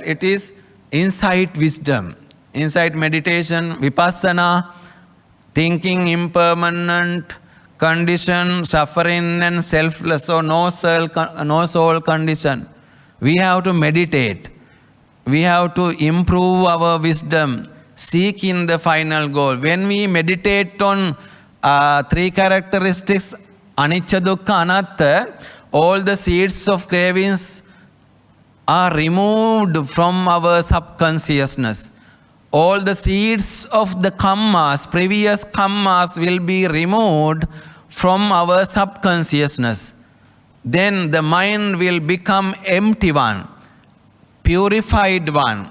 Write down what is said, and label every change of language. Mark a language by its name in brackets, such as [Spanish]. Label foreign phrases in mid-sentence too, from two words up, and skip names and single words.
[English] It is insight wisdom, insight meditation, vipassana, thinking impermanent, condition, suffering and selfless, or no soul condition. We have to meditate. We have to improve our wisdom, seeking the final goal. When we meditate on 3 characteristics, [Pali] anicca, dukkha, anatta, [English] all the seeds of cravings are removed from our subconsciousness. All the seeds of the kammas, previous kammas, will be removed from our subconsciousness. Then the mind will become empty one, purified one.